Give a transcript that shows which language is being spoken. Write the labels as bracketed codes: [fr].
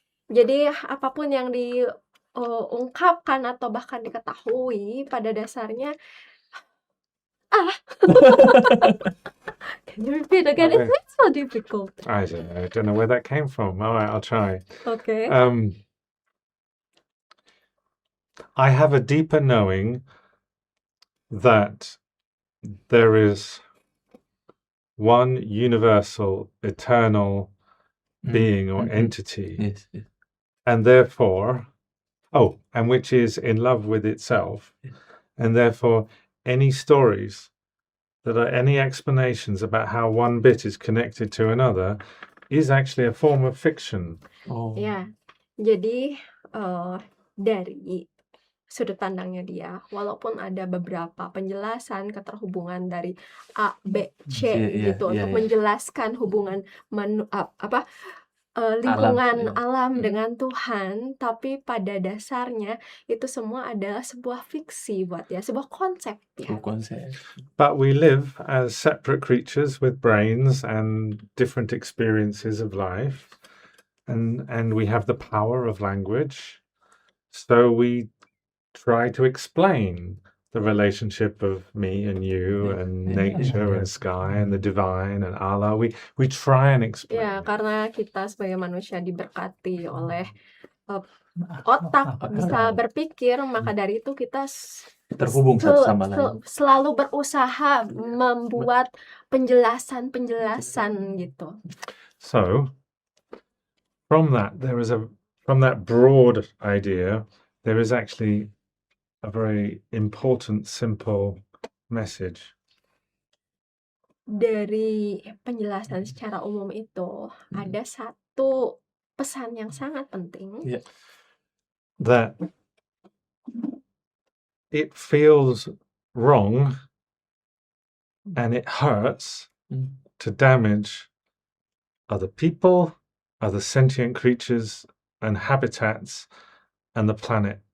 [id] Jadi apapun yang diungkapkan atau bahkan diketahui pada dasarnya, [en] can you repeat again? Okay. It's so difficult. I don't know where that came from. All right, I'll try. Okay. I have a deeper knowing that there is one universal, eternal being or entity, Yes. and therefore, and which is in love with itself, and therefore, any stories any explanations about how one bit is connected to another is actually a form of fiction. [id] Ya, jadi dari sudut pandangnya dia. Walaupun ada beberapa penjelasan keterhubungan dari A, B, C Iya, gitu iya, untuk iya. menjelaskan hubungan Alam, lingkungan iya. alam dengan Tuhan, tapi pada dasarnya itu semua adalah sebuah fiksi buat dia, sebuah konsep ya. Sebuah konsep. [en] But we live as separate creatures with brains and different experiences of life, and we have the power of language. So we try to explain the relationship of me and you Yeah, yeah, nature yeah. and sky and the divine and Allah. We try and explain [id] Ya, [en] it. [id] karena kita sebagai manusia diberkati oleh otak bisa berpikir, maka dari itu kita Terhubung satu sama lain. selalu berusaha membuat penjelasan-penjelasan gitu. [en] So from that from that broad idea, there is actually a very important, simple message. [id] Dari penjelasan secara umum itu ada satu pesan yang sangat penting. [en] Yeah. That it feels wrong and it hurts to damage other people, other sentient creatures and habitats and the planet.